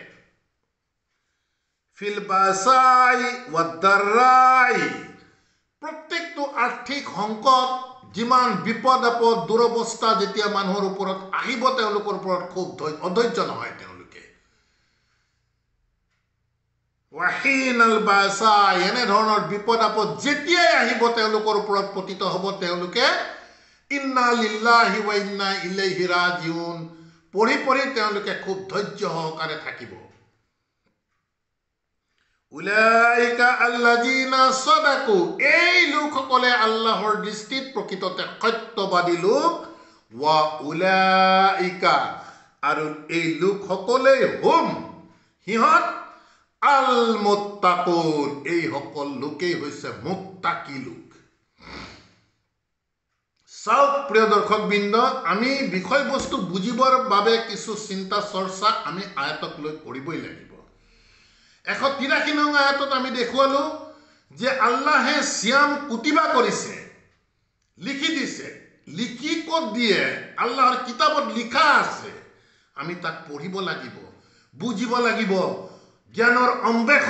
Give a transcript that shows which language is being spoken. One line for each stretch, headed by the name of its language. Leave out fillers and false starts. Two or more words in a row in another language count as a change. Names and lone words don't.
Arabic: في البأساء والضراء
Assamese: প্ৰত্যেকটো আৰ্থিক সংকট যিমান বিপদ আপদ দুৰৱস্থা যেতিয়া মানুহৰ ওপৰত আহিব তেওঁলোকৰ ওপৰত খুব অধৈৰ্য নহয় তেওঁলোকে
Arabic: وحين البأس
Assamese: এনে ধৰণৰ বিপদ আপদ যেতিয়াই আহিব তেওঁলোকৰ ওপৰত পতিত হ'ব তেওঁলোকে
Arabic: إنا لله وإنا إليه راجعون
Assamese: পঢ়ি পঢ়ি তেওঁলোকে খুব ধৈৰ্য সহকাৰে থাকিব
Arabic: أولئك الذين صدقوا
Assamese: এই লোকসকলে আল্লাহৰ দৃষ্টিত প্ৰকৃততে সত্যবাদী লোক
Arabic: وأولئك
Assamese: আৰু এই লোকসকলে হুম হিহঁত
Arabic: المتقون
Assamese: এই সকল লোকেই হৈছে মুত্তাকি লোক চাওক প্ৰিয় দৰ্শকবৃন্দ আমি বিষয়বস্তু বুজিবৰ বাবে কিছু চিন্তা চৰ্চা আমি আয়াতক লৈ কৰিবই লাগিব 183 নং আয়াতত আমি দেখুৱালো যে আল্লাহে
Arabic: صيام كتب
Assamese: কৰিছে লিখি দিছে লিখি ক'ত দিয়ে আল্লাহৰ কিতাবত লিখা আছে আমি তাক পঢ়িব লাগিব বুজিব লাগিব জ্ঞানৰ অন্বেষণ